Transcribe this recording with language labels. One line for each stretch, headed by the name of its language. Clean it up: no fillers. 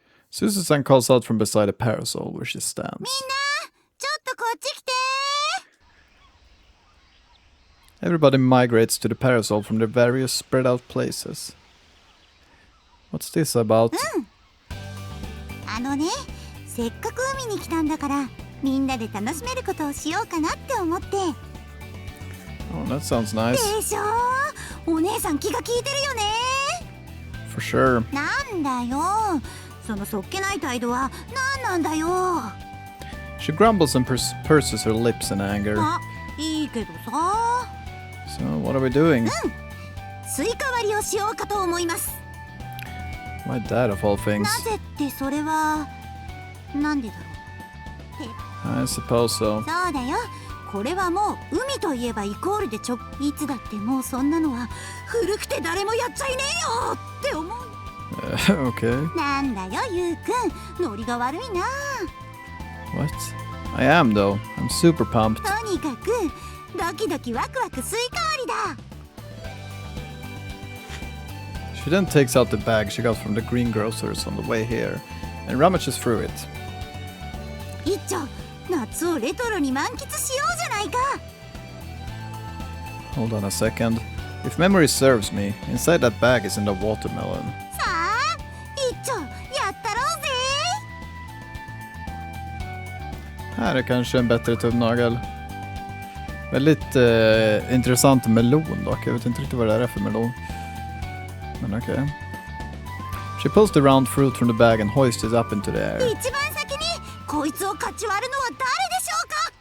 English: Susan calls out from beside a parasol where she stands.
Japanese: ちょっとこっち来て。
English: Everybody migrates to the parasol from their various spread out places. What's this about?
Japanese: あのね、せっかく海に来たんだからみんなで楽しめることをしようかなって思って。
English: Oh, that sounds nice.
Japanese: でしょ？お姉さん気が利いてるよね。
English: For sure.
Japanese: なんだよ。そのそっけない態度は何なんだよ。
English: She grumbles and purses her lips in anger.
Japanese: あ、いいけどさ。
English: So, what are we doing?
Japanese: スイカ割りをしようかと思います。
English: My dad of all things.
Japanese: なぜってそれはなんでだろう。
English: I suppose so.
Japanese: そうだよ。これはもう海といえばイコールでいつだってもうそんなのは古くて誰もやっちゃいねえよって思う。
English: Okay.
Japanese: なんだよゆうくん、ノリが悪いな。
English: What? I am though. I'm super pumped.
Japanese: とにかくドキドキワクワクスイカ割りだ。
English: She then takes out the bag she got from the greengrocers on the way here and rummages through it.
Japanese: 一丁、夏をレトロに満喫しようじゃないか。
English: Hold on a second. If memory serves me, inside that bag is in the watermelon.
Japanese: さあ一丁、やったろうぜ。
Swedish: Här är kanske en bättre tumnagel. Väldigt intressant melon dock. Jag vet inte riktigt vad det här är för melon. Men okej. Okay.
English: She pulls the round fruit from the bag and hoists it up into the air.
Japanese: 一番先にこいつを勝ち割るのは誰でしょうか。